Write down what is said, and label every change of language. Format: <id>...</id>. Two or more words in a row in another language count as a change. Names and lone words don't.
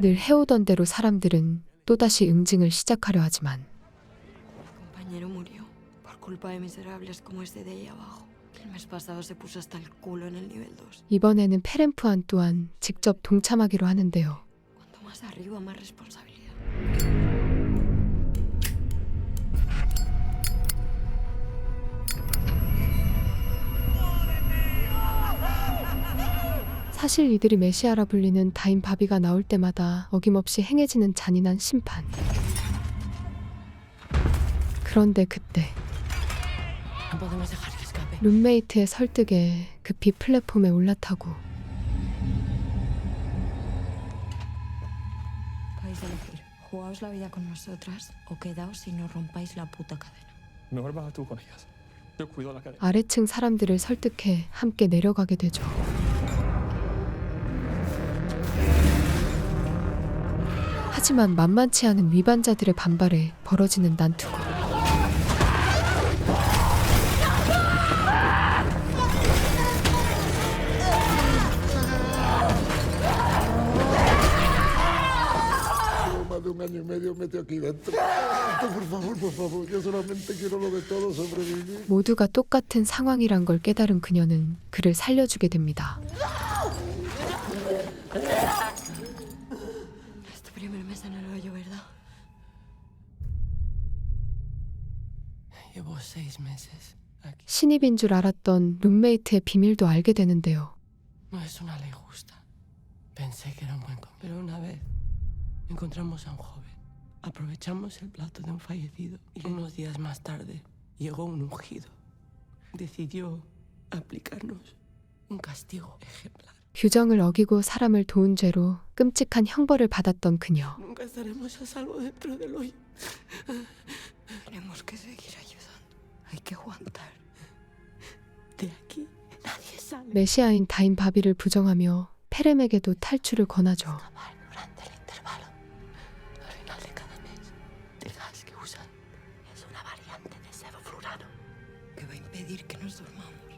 <ko>늘 해오던 대로 사람들은 또다시 응징을 시작하려 하지만</ko> <es>Mi compañero murió por culpa de miserables como este de ahí abajo. El mes pasado se puso hasta el culo en el nivel 2.</es> <ko>이번에는 페렌푸안 또한 직접 동참하기로 하는데요.</ko> <es>Cuanto más arriba, más responsabilidad.</es> <ko>사실 이들이 메시아라 불리는 다인 바비가 나올 때마다 어김없이 행해지는 잔인한 심판. 그런데 그때</ko> <es>No podemos dejar que escape.</es> <ko>룸메이트의 설득에 급히 플랫폼에 올라타고</ko> <es>Podéis elegir. Jugaos la vida con nosotras o quedaos y no rompáis la puta cadena. Mejor baja tú con ellas. Yo cuido la cadena.</es> <ko>아래층 사람들을 설득해 함께 내려가게 되죠. 하지만 만만치 않은 위반자들의 반발에 벌어지는 난투고</ko> <es>Más de un año y medio metido aquí dentro. Por favor. Yo solamente quiero lo de todos sobrevivir.</es> <ko>모두가 똑같은 상황이란 걸 깨달은 그녀는 그를 살려주게 됩니다.</ko> <es>Es tu primer mes en el hoyo, ¿verdad? Llevo 6 meses aquí.</es> <ko>신입인 줄 알았던 룸메이트의 비밀도 알게 되는데요.</ko> <es>No es una ley justa. Pensé que era un buen pero una vez encontramos a un joven. Aprovechamos el plato de un fallecido y unos días más tarde llegó un ungido. Decidió aplicarnos un castigo ejemplar.</es> <ko>규정을 어기고 사람을 도운 죄로 끔찍한 형벌을 받았던 그녀.</ko> <es>Nunca estaremos a salvo dentro del hoyo. Tenemos que seguir ayudando. Hay que aguantar. De aquí nadie sale.</es> <ko>메시아인 다인 바비를 부정하며 페렘에게도 탈출을 권하죠.</ko> <es>Durante el intervalo, al final de cada mes, el gas que usan es una variante de sevoflurano. Que va a impedir que nos durmamos.</es>